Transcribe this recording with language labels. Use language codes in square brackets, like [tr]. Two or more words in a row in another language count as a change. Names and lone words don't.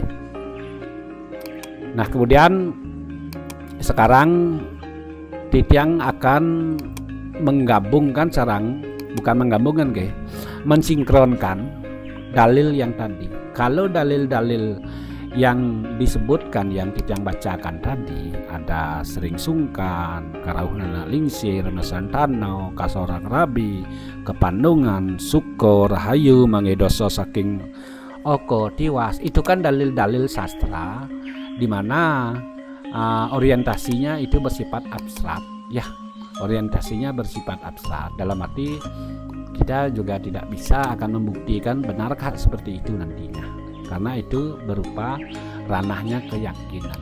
[id] Nah, kemudian sekarang Titiang akan menggabungkan bukan menggabungkan, mensinkronkan dalil yang tadi. Kalau dalil-dalil yang disebutkan yang Titiang bacakan tadi, ada [ban] sering sungkan, karauhna lingsir, mesantano, kasorang rabi, kepandungan, suko, rahayu, mangedoso saking oko, tiwas. [id] Itu kan dalil-dalil sastra di mana orientasinya itu bersifat abstrak ya. Orientasinya bersifat abstrak, dalam arti kita juga tidak bisa akan membuktikan benarkah seperti itu nantinya, karena itu berupa ranahnya keyakinan.